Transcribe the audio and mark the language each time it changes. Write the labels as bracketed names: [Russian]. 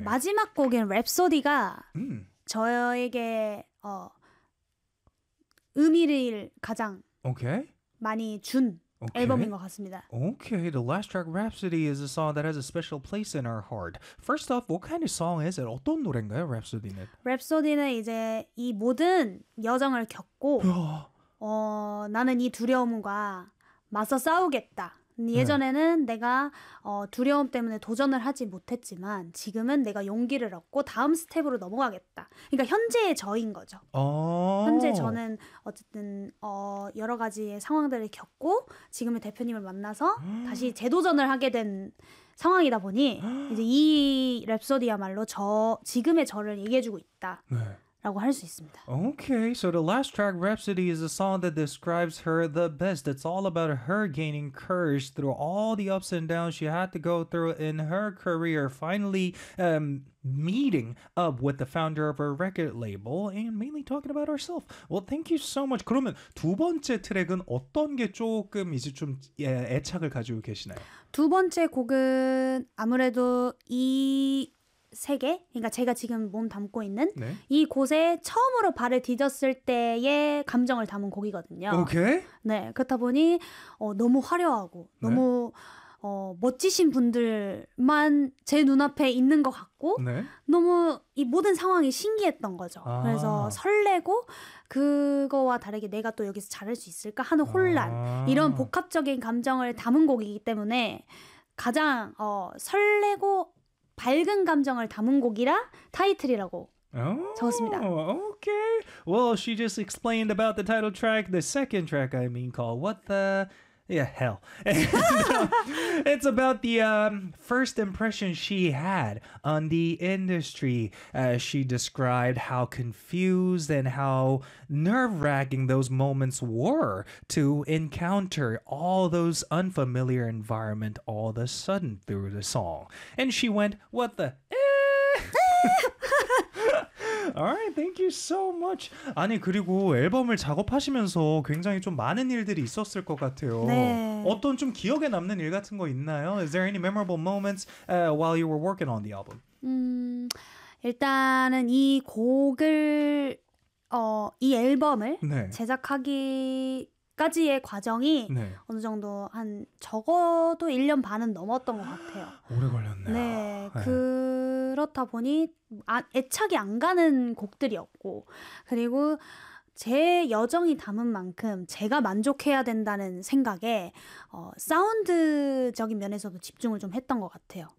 [Korean] 마지막 곡인 랩소디가 저에게 의미를 가장 [English] okay. [Korean] 많이 준 okay. 앨범인 것 같습니다. [English] Okay, the last track, Rhapsody, is a song that has a special place in our heart. First off, what kind of song is it? [Korean] 어떤 노래인가요, Rhapsody는? Rhapsody는 이제 이 모든 여정을 겪고 나는 이 두려움과 맞서 싸우겠다. 예전에는 네. 내가 두려움 때문에 도전을 하지 못했지만 지금은 내가 용기를 얻고 다음 스텝으로 넘어가겠다. 그러니까 현재의 저인 거죠. 현재 저는 어쨌든 여러 가지 상황들을 겪고 지금의 대표님을 만나서 다시 재도전을 하게 된 상황이다 보니 이제 이 랩소디야말로 저 지금의 저를 얘기해주고 있다. 네. 라고 할 수 있습니다. [English] Okay, so the last track, Rhapsody, is a song that describes her the best. It's all about her gaining courage through all the ups and downs she had to go through in her career. Finally, meeting up with the founder of her record label and mainly talking about herself. Well, thank you so much. [Korean] 그러면 두 번째 트랙은 어떤 게 조금 이제 좀 애착을 가지고 계시나요? 두 번째 곡은 아무래도 이... 세계, 그러니까 제가 지금 몸 담고 있는 네? 이 곳에 처음으로 발을 디뎠을 때의 감정을 담은 곡이거든요. 오케이. 네, 그렇다 보니 너무 화려하고 네? 너무 멋지신 분들만 제 눈앞에 있는 것 같고 네? 너무 이 모든 상황이 신기했던 거죠. 그래서 설레고 그거와 다르게 내가 또 여기서 잘할 수 있을까 하는 혼란 이런 복합적인 감정을 담은 곡이기 때문에 가장 설레고 밝은 감정을 담은 곡이라 타이틀이라고 적었습니다. [English] Okay. Well, she just explained about the title track, the second track, I mean, called What the... Yeah, hell. it's about the first impression she had on the industry. She described how confused and how nerve-wracking those moments were to encounter all those unfamiliar environment all of a sudden through the song. And she went, what the... Alright, thank you so much. [Korean] 아니 그리고 앨범을 작업하시면서 굉장히 좀 많은 일들이 있었을 것 같아요. 네. 어떤 좀 기억에 남는 일 같은 거 있나요? [English] Is there any memorable moments while you were working on the album? [Korean] 일단은 이 곡을 이 앨범을 네. 제작하기까지의 과정이 네. 어느 정도 한 적어도 1년 반은 넘었던 것 같아요. 오래 걸렸네요. 네, 그 그렇다 보니 애착이 안 가는 곡들이었고 그리고 제 여정이 담은 만큼 제가 만족해야 된다는 생각에 사운드적인 면에서도 집중을 좀 했던 것 같아요.